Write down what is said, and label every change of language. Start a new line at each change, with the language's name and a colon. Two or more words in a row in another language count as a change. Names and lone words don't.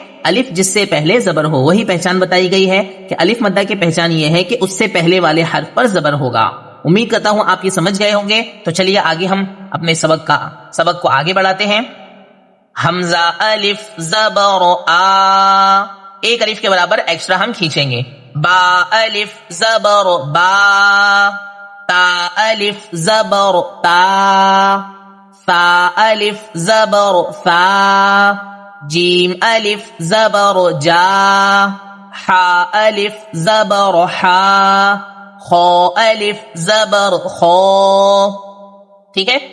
Urdu: الف جس سے پہلے زبر ہو، وہی پہچان بتائی گئی ہے کہ الف مدہ کی پہچان یہ ہے کہ اس سے پہلے والے حرف پر زبر ہوگا۔ امید کرتا ہوں آپ یہ سمجھ گئے ہوں گے۔ تو چلیے آگے ہم اپنے سبق کو آگے بڑھاتے ہیں۔ حمزہ الف زبر آ، ایک الف کے برابر ایکسٹرا ہم کھینچیں گے۔ با الف زبر با، تا الف زبر تا، ثا الف زبر ثا، جیم الف زبر جا، حا الف زبر حا، خا الف زبر خا، ٹھیک ہے؟